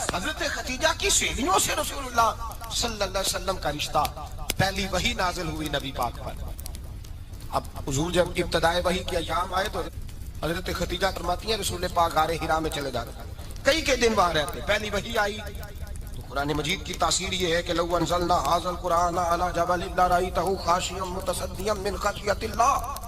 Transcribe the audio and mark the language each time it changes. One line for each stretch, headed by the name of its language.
Urdu: حضرت خدیجہ کی سہیلیوں سے رسول اللہ صلی اللہ علیہ وسلم کا رشتہ. پہلی وحی نازل ہوئی نبی پاک پر. اب حضور جب ابتدائے وحی کے ایام آئے تو حضرت خدیجہ فرماتی ہیں رسول پاک غار حرا میں چلے جاتے, کئی کے دن وہاں رہتے. پہلی وحی آئی تو قرآن مجید کی تاثیر یہ ہے کہ
Arabic: لو انزلنا ھذا القرآن علی جبل لرأیتہ خاشعا متصدعا من خشیۃ اللہ.